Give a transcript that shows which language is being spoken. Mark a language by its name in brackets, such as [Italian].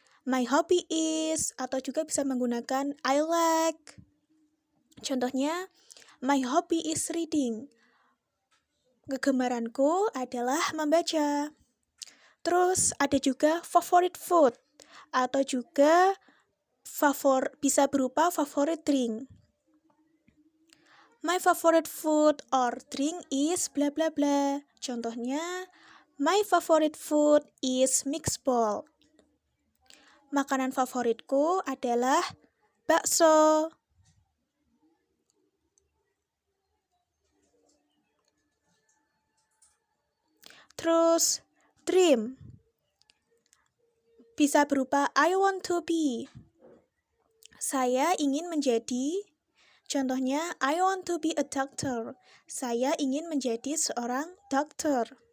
[English] my hobby is, [Indonesian] atau juga bisa menggunakan [English] I like. Contohnya, my hobby is reading. [Indonesian] Kegemaranku adalah membaca. Terus ada juga favorite food, atau juga bisa berupa favorite drink. [English] My favorite food or drink is bla bla bla. Contohnya, my favorite food is mixed ball. [Indonesian] Makanan favoritku adalah bakso. [English] Terus, dream [Indonesian] bisa berupa [English] I want to be. [Indonesian] Saya ingin menjadi. [English] Contohnya, I want to be a doctor. [Indonesian] Saya ingin menjadi seorang dokter.